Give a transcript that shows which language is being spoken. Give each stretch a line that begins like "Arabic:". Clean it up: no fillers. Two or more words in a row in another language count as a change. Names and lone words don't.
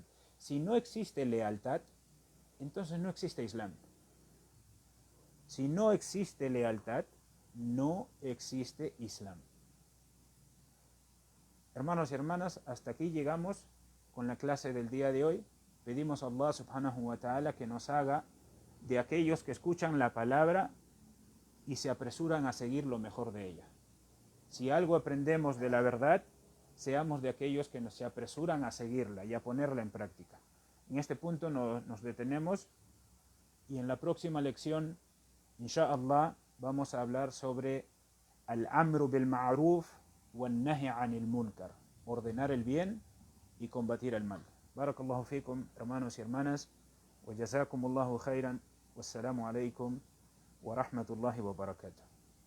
Spanish: Si no existe lealtad, entonces no existe Islam. Si no existe lealtad, no existe Islam. Hermanos y hermanas, hasta aquí llegamos con la clase del día de hoy. Pedimos a
Arabic: الله سبحانه وتعالى
Spanish: que nos haga de aquellos que escuchan la palabra y se apresuran a seguir lo mejor de ella. Si algo aprendemos de la verdad, seamos de aquellos que se apresuran a seguirla y a ponerla en práctica. En este punto nos detenemos y en la próxima lección, inshallah, vamos a hablar sobre
Arabic: الأمر بالمعروف والنهي عن المنكر,
Spanish: ordenar el bien y combatir el mal.
Arabic: بارك الله فيكم,
Spanish: hermanos y hermanas,
Arabic: وجزاكم الله خيرا والسلام عليكم ورحمة الله وبركاته.